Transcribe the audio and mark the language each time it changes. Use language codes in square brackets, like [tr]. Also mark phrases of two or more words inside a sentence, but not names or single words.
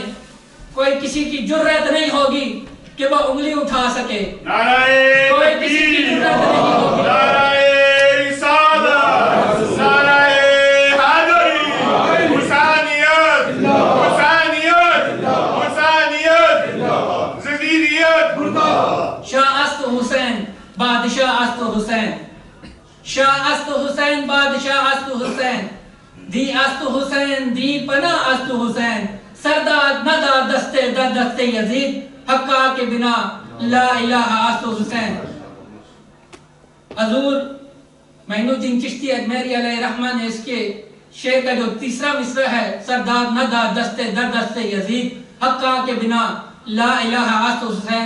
[ur] کوئی کسی کی جرأت نہیں ہوگی کہ وہ انگلی اٹھا سکے، کوئی کسی کی جرأت نہیں ہوگی۔ نعرہ رسالت، نعرہ حیدری، حسینیت، حسینیت، حسینیت، زیدیت۔ [fa] شاہ است حسین بادشاہ است حسین، شاہ است حسین بادشاہ است حسین، دی است حسین دی پناہ است حسین، سرداد ندا دستے در دستے یزید، حقا کے بنا لا الہ است حسین۔ [ur] حضور معین الدین چشتی اجمیری [ar] علیہ رحمہ [ur] نے اس کے شعر کا جو تیسرا مصرع ہے، [fa] سرداد ندا دستے در دستے یزید، حقا کے بنا لا الہ است حسین۔